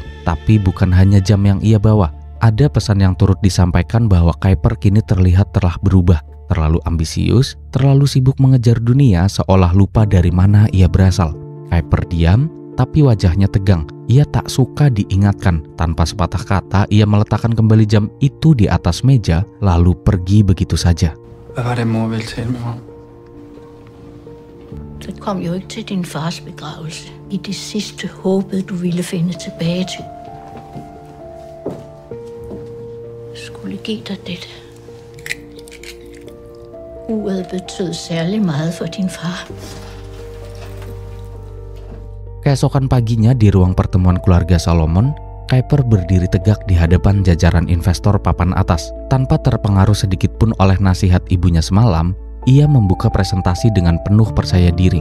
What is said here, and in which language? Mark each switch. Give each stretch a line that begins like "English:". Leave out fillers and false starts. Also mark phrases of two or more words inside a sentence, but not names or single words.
Indonesian: Tapi bukan hanya jam yang ia bawa. Ada pesan yang turut disampaikan bahwa Kuiper kini terlihat telah berubah. Terlalu ambisius, terlalu sibuk mengejar dunia seolah lupa dari mana ia berasal. Kuiper diam, tapi wajahnya tegang. Ia tak suka diingatkan. Tanpa sepatah kata, ia meletakkan kembali jam itu di atas meja, lalu pergi begitu saja.
Danish: Hvad var det, mor ville tale med mig om? Du kom jo ikke til din fars begravelse. I det sidste håbede du ville finde tilbage til. Jeg skulle give dig dette. Uret betød særlig meget for din far.
Indonesian: Keesokan paginya di ruang pertemuan keluarga Solomon, Kuiper berdiri tegak di hadapan jajaran investor papan atas. Tanpa terpengaruh sedikit pun oleh nasihat ibunya semalam, ia membuka presentasi dengan penuh percaya diri.